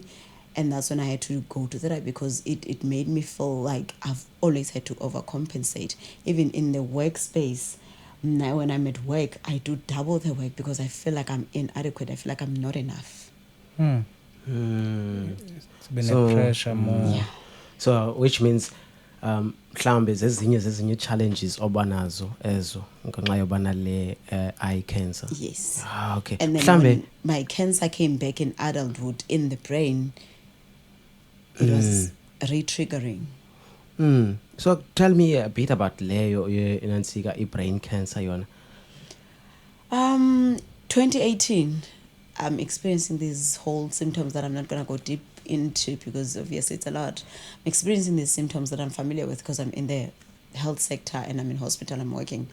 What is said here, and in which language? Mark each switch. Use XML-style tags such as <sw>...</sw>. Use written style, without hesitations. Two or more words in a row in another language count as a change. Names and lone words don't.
<en>And that's when I had to go to therapy, because it made me feel like I've always had to overcompensate. Even in the workspace, now when I'm at work, I do double the work because I feel like I'm inadequate. I feel like I'm not enough. It's been a pressure more. Yeah. So which means</en> <zu>mhlambe zezinye challenges obanazo ezo ngenxa yobana le</zu> <en>eye cancer. Yes. Okay. And then when my cancer came back in adulthood in the brain, it was re-triggering. So tell me a bit about</en> <zu>leyo inansika</zu> <en>brain cancer yona. 2018, I'm experiencing these whole symptoms that I'm not going to go deep into because obviously it's a lot. I'm experiencing these symptoms that I'm familiar with because I'm in the health sector and I'm in hospital, I'm working.</en>